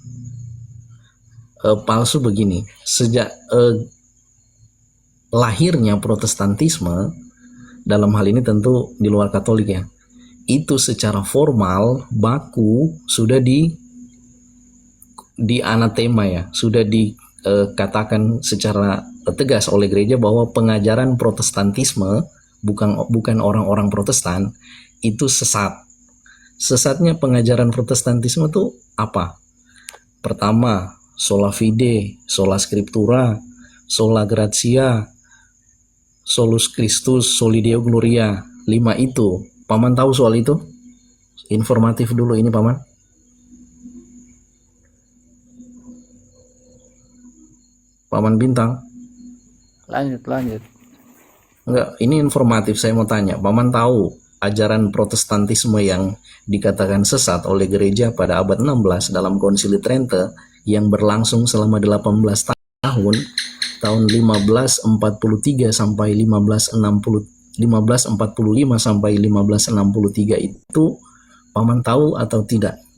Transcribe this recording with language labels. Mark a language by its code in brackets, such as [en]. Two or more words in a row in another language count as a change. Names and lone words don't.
[id] Palsu begini, sejak lahirnya Protestantisme, dalam hal ini tentu di luar Katolik ya, itu secara formal baku sudah di anatema ya, sudah dikatakan secara tegas oleh gereja bahwa pengajaran Protestantisme bukan orang-orang Protestan itu sesat. Sesatnya pengajaran Protestantisme itu apa? Pertama, [la] sola fide, sola scriptura, sola gratia, solus Christus, soli Deo gloria. [id] 5 itu. Paman tahu soal itu? Informatif dulu ini Paman. Paman Bintang. Lanjut. Enggak, ini informatif, saya mau tanya. Paman tahu ajaran Protestantisme yang dikatakan sesat oleh gereja pada abad 16 dalam Konsili Trente yang berlangsung selama 18 tahun, tahun 1543 sampai 1545 sampai 1563 itu paman tahu atau tidak?